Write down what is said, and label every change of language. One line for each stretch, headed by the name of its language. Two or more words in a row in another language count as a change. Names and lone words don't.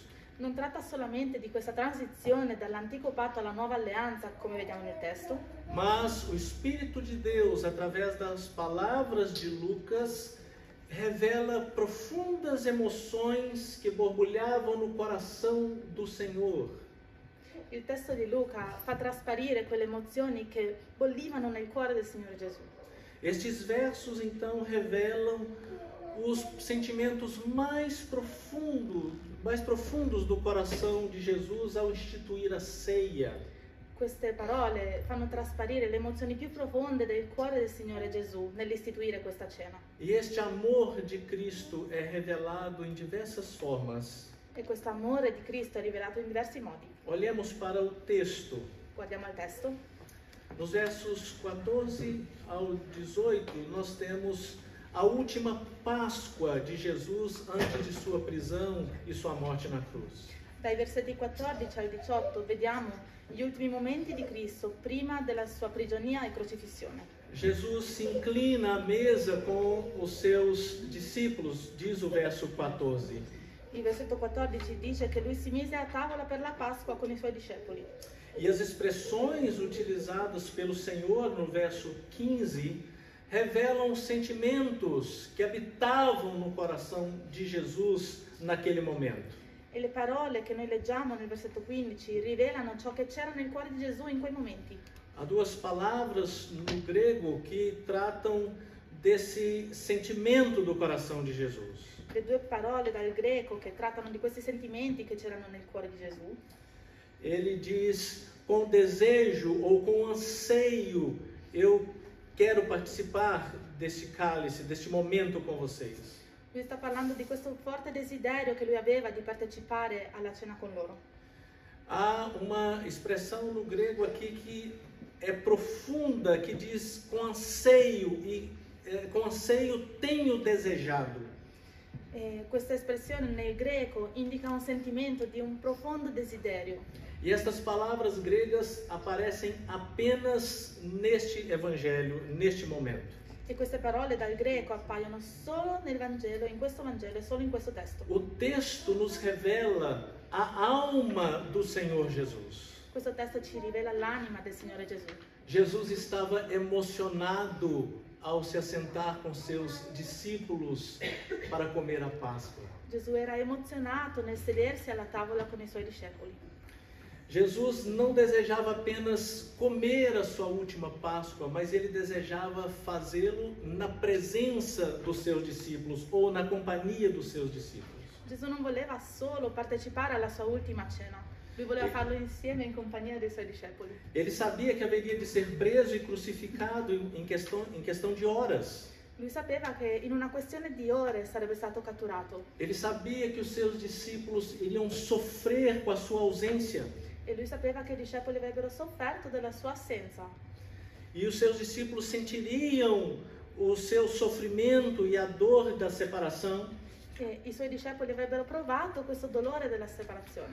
Italian: non tratta solamente di questa transizione dall'antico patto alla nuova alleanza, come vediamo nel testo,
Portuguese: mas o Espírito de Deus, através das palavras de Lucas, revela profundas emoções que borbulhavam no coração do Senhor.
Italian: il testo di Luca fa trasparire quelle emozioni che bollivano nel cuore del Signore Gesù.
Portuguese: Estes versos então revelam os sentimentos mais profundos do coração de Jesus ao instituir a ceia.
Italian: Queste parole fanno trasparire le emozioni più profonde del cuore del Signore Gesù nell'istituire questa cena.
Portuguese: E este amor de Cristo é revelado em diversas formas.
Italian: E questo amore di Cristo è rivelato in diversi modi.
Portuguese: Olhemos para o texto.
Italian: Guardiamo il testo.
Portuguese: Nos versos 14 ao 18, nós temos a última Páscoa de Jesus antes de sua prisão e sua morte na cruz.
Italian: Dai versetti 14 al 18 vediamo gli ultimi momenti di Cristo prima della sua prigionia e crocifissione.
Portuguese: Jesus se inclina à mesa com os seus discípulos, diz o verso 14.
Italian: Il versetto 14 dice che lui si mise a tavola per la Pasqua con i suoi discepoli.
Portuguese: E as expressões utilizadas pelo Senhor no verso 15 revelam sentimentos que habitavam no coração de Jesus naquele momento.
Italian: E le parole che noi leggiamo nel versetto 15 rivelano ciò che c'era nel cuore di Gesù in quei momenti.
Portuguese: Há duas palavras no grego que tratam desse sentimento do coração de Jesus.
Italian: Le due parole dal greco che trattano di questi sentimenti che c'erano nel cuore di Gesù.
Portuguese: Ele diz com desejo ou com anseio, eu quero participar deste cálice, deste momento com vocês.
Italian: Lui sta parlando di questo forte desiderio che lui aveva di partecipare alla cena con loro.
Portuguese: Há uma expressão no grego aqui que é profunda, que diz com anseio tenho desejado.
Italian: Questa espressione nel greco indica un sentimento di un profondo desiderio.
Portuguese: E estas palavras gregas aparecem apenas neste evangelho, neste momento.
Italian: E queste parole dal greco appaiono solo nel Vangelo, in questo Vangelo e solo in questo testo.
Portuguese: O texto nos revela a alma do Senhor Jesus.
Italian: Questo testo ci rivela l'anima del Signore Gesù.
Portuguese: Jesus estava emocionado ao se assentar com seus discípulos para comer a Páscoa.
Italian: Gesù era emozionato nel sedersi alla tavola con i suoi discepoli.
Portuguese: Jesus não desejava apenas comer a sua última Páscoa, mas ele desejava fazê-lo na presença dos seus discípulos ou na companhia dos seus discípulos.
Italian: Gesù non voleva solo partecipare alla sua ultima cena, lui voleva farlo insieme in compagnia dei suoi discepoli.
Portuguese: Ele sabia que haveria de ser preso e crucificado em questão de horas.
Italian: Lui sapeva che in una questione di ore sarebbe stato catturato
Portuguese: Ele sabia que os seus discípulos iriam sofrer com a sua ausência.
Italian: e lui sapeva che i discepoli avrebbero sofferto della sua assenza.
Portuguese: E os seus discípulos sentiriam o seu sofrimento e a dor da separação.
Italian: E i suoi discepoli avrebbero provato questo dolore della separazione.